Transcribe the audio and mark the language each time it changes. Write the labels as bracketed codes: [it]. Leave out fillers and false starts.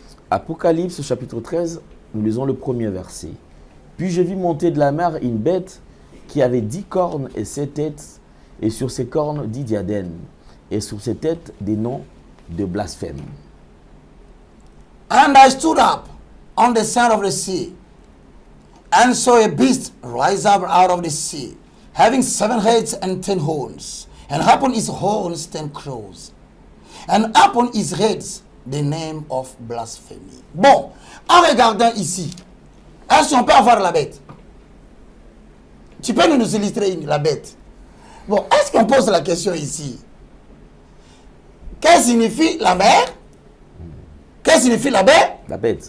[fr] Apocalypse chapitre 13, nous lisons le premier verset. Puis je vis monter de la mer une bête qui avait 10 cornes et 7 têtes, et sur ses cornes 10 diadèmes, et sur ses têtes des noms de blasphème. [en] And I stood up on the sand of the sea, and saw a beast rise up out of the sea, having 7 heads and 10 horns, and upon his horns 10 crowns, and upon his heads the name of blasphemy. [fr] Bon, en regardant ici, est-ce qu'on peut avoir la bête? Tu peux nous illustrer la bête? Bon, est-ce qu'on pose la question ici? Qu'est-ce que signifie la mer? Qu'est-ce que signifie la bête? La bête.